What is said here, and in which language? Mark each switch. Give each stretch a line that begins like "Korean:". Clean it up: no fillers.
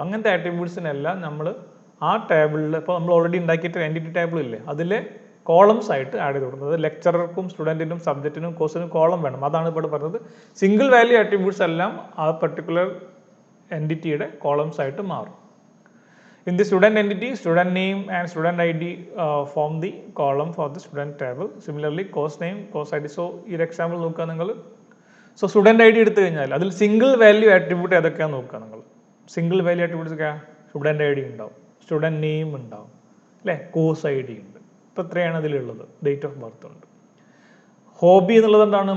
Malayalam: അങ്ങനത്തെ ആട്രിബ്യൂട്ട്സിനെല്ലാം നമ്മൾ ആ ടേബിളിൽ, ഇപ്പോൾ നമ്മൾ ഓൾറെഡി ഉണ്ടാക്കിയിട്ട് എൻറ്റിറ്റി ടേബിൾ ഇല്ലേ, അതിലെ കോളംസ് ആയിട്ട് ആഡ് ചെയ്ത് കൊടുക്കുന്നത്. ലെക്ചറർക്കും സ്റ്റുഡൻറ്റിനും സബ്ജക്റ്റിനും കോഴ്സിനും കോളം വേണം. അതാണ് ഇപ്പോൾ പറഞ്ഞത്. സിംഗിൾ വാല്യൂ ആട്രിബ്യൂട്ട്സ് എല്ലാം ആ പർട്ടിക്കുലർ എൻറ്റിറ്റിയുടെ കോളംസ് ആയിട്ട് മാറും.
English: In the student entity, student name and student ID form the column for the student table. Similarly, course name, course ID.
Malayalam: So, ഈ എക്സാമ്പിൾ നോക്കുക നിങ്ങൾ. സോ സ്റ്റുഡൻറ്റ് ഐ ഡി എടുത്തു കഴിഞ്ഞാൽ അതിൽ സിംഗിൾ വാല്യൂ ആട്രിബ്യൂട്ട് ഏതൊക്കെയാണെന്ന് നോക്കുക നിങ്ങൾ. സിംഗിൾ വാല്യൂ ആട്രിബ്യൂട്ട്സ് ഒക്കെ സ്റ്റുഡൻറ്റ് ഐ ഡി ഉണ്ടാവും, സ്റ്റുഡൻറ്റ് നെയിം ഉണ്ടാവും അല്ലേ, കോഴ്സ് ഐ ഡി ഉണ്ട്. ഇപ്പോൾ എത്രയാണ് അതിലുള്ളത്? ഡേറ്റ് ഓഫ് ബർത്ത് ഉണ്ട്. ഹോബി എന്നുള്ളത് എന്താണ്?